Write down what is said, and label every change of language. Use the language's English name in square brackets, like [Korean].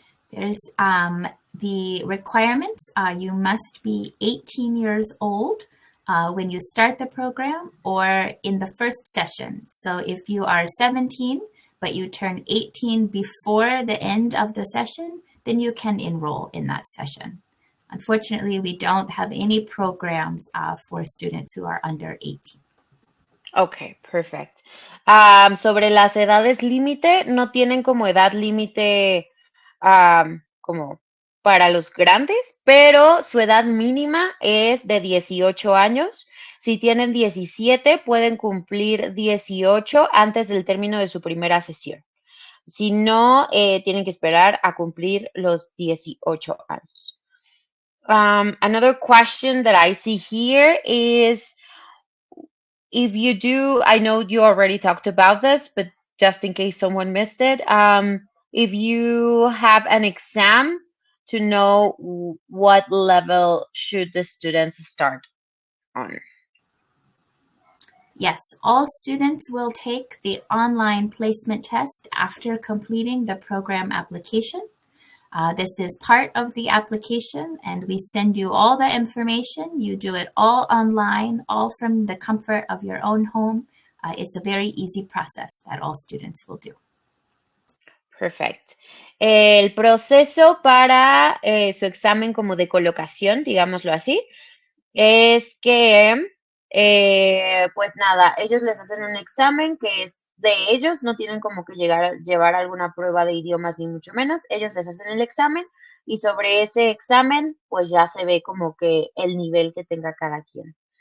[English] There's the requirements. You must be 18 years old when you start the program or in the first session. So if you are 17, but you turn 18 before the end of the session, then you can enroll in that session. Unfortunately, we don't have any programs for students who are under 18. Okay, perfect. [Spanish] Sobre las edades límite, no tienen como edad límite como para los grandes, pero su edad mínima es de 18 años. Si tienen 17, pueden cumplir 18 antes del término de su primera sesión. Si no, tienen que esperar a cumplir los 18 años. [English] Another question that I see here is if you do, I know you already talked about this, but just in case someone missed it, if you have an exam to know what level should the students start on. Yes, all students will take the online placement test after completing the program application. This is part of the application, and we send you all the information. You do it all online, all from the comfort of your own home. It's a very easy process that all students will do. Perfect. [Spanish] El proceso para su examen como de colocación, digámoslo así, es que, pues nada, ellos les hacen un examen que es de ellos, no tienen como que llevar alguna prueba de idiomas ni mucho menos, ellos les hacen el examen y sobre ese examen pues ya se ve como que el nivel que tenga cada quien.